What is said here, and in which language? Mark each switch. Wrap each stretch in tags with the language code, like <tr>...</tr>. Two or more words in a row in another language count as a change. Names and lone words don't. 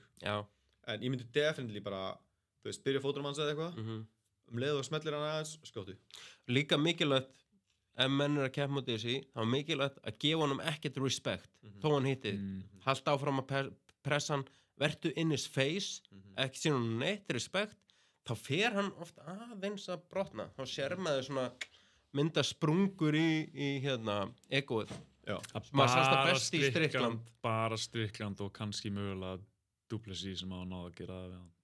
<is>Já. En ég myndi definitely bara, byrja fótunum hans eða eitthvað, leið og smellir hann aðeins, skjóttu. Líka mikilvægt, ef menn að keppa móti þessi, þá mikilvægt að gefa honum ekkert respect, þó hann hittið. Halda áfram að pressa hann, vertu</is> <en>in his face,</en> <is>ekki sína hann neitt respect, þá fer hann oft aðeins að brotna. Þá sér maður svona mynda sprungur í egoið. Bara Strickland og kannski mögulega Duplessis sem hafa náð að gera það við hann.</is>